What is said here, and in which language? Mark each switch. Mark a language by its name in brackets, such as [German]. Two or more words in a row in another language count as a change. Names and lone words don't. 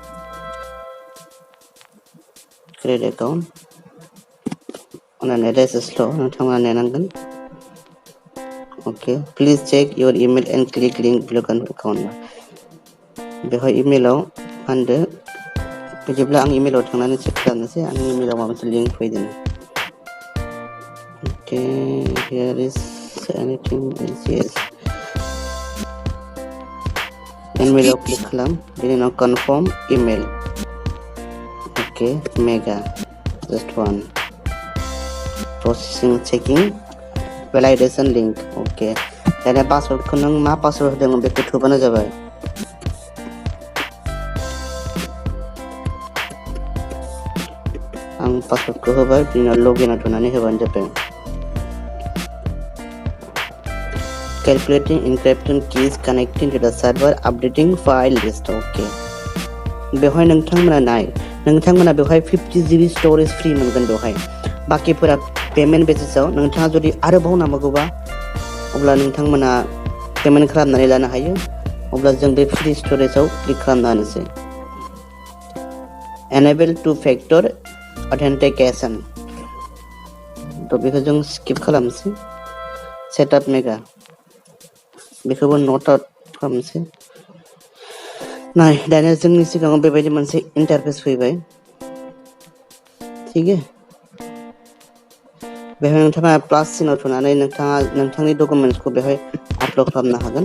[English] create account net is slow' [Bodo] नोंथांमोना नेनांगोन। [English] OK please check your email and click link below account. [Bodo] बेवहाय इमेलाव फानदो। बिदिब्ला आं इमेलाव थांनानै चेक खालामनोसै आंनि इमेलाव माबा मोनसे लिंक फैदों। [English] OK here is anything yes [Bodo] इमेलाव क्लिक खालाम। बेनि उनाव [English] confirm email. OK Mega just one processing checking validation link। [Bodo] ओके दाना पासवर्डखौ नों मा पासवर्ड होदोंमोन बेखौ थुबानो जाबाय। आं पासवर्डखौ होबाय। बिनि उनाव लगिनआव थुनानै होबानो जाबाय। [English] Calculating encryption keys connecting to the server updating file list। [Bodo] ओके बेवहाय नोंथांमोना बेवहाय 50 GB [English] storage free [Bodo] मोनगोन। बेवहाय बाकिफोरा पेमेन्ट बेसिसाव। नोंथाङा जुदि आरोबाव नांबावगौबा अब्ला नोंथांमोना पेमेन्ट खालामनानै लानो हायो। अब्ला जों बे फ्री स्टोरेजआव क्लिक खालामना होनोसै। [English] enable two factor authentication [Bodo] थ' बेखौ जों स्किप खालामनोसै। सेटआप मेगा बेखौबो नट आउट खालामनोसै। नाय दानिया जोंनि सिगाङाव बेबायदि मोनसे इन्टारफेस फैबाय। थिग बेवहाय नोंथाङा प्लास सिनाव थुनानै नोंथाङा नोंथांनि डकुमेन्ट्सखौ बेवहाय आपल'ड खालामनो हागोन।